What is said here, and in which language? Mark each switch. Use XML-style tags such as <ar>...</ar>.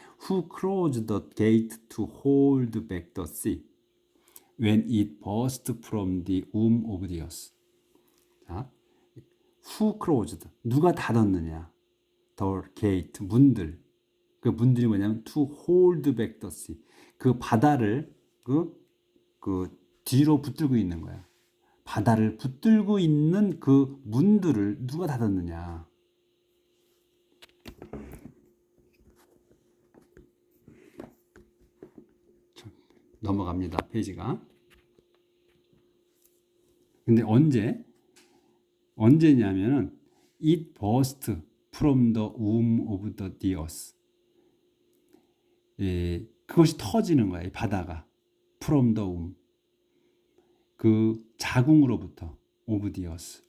<en>Who closed the gate to hold back the sea when it burst from the womb of the earth?</en> <ko>자,</ko> <en>who closed?</en> <ko>누가 닫았느냐?</ko> <en>The gate,</en> <ko>문들. 그 문들이 뭐냐면</ko> <en>to hold back the sea.</en> <ko>그 바다를 그 뒤로 붙들고 있는 거야. 바다를 붙들고 있는 그 문들을 누가 닫았느냐? 넘어갑니다. 페이지가. 근데 언제냐면은</ko> <en>it burst from the womb of the earth.</en> <ko>그것이 터지는 거야. 이 바다가.</ko> <en>from the womb.</en> <ko>그 자궁으로부터</ko> <en>of the earth.</en>